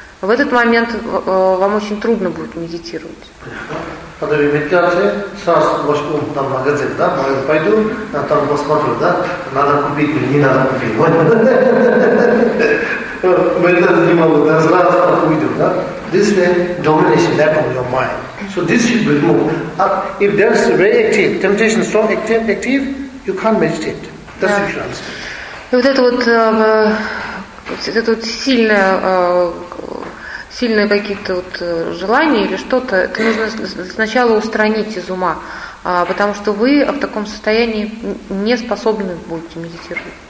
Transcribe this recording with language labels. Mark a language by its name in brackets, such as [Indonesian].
[Russian] В этот момент вам очень трудно будет медитировать. Когда вы медитируете, сразу ваш ум там магазин, да, магазин пойду, я там посмотрю, да, надо купить или не надо купить. Вот это не могу, да, сразу так уйду, да. [English] This is domination left on your mind. So this should be removed. If there's very active, temptation strong, active, you can't meditate. That's what you should understand. [Russian] И вот это вот, это вот сильные какие-то вот желания или что-то, это нужно сначала устранить из ума. потому что вы в таком состоянии не способны будете медитировать.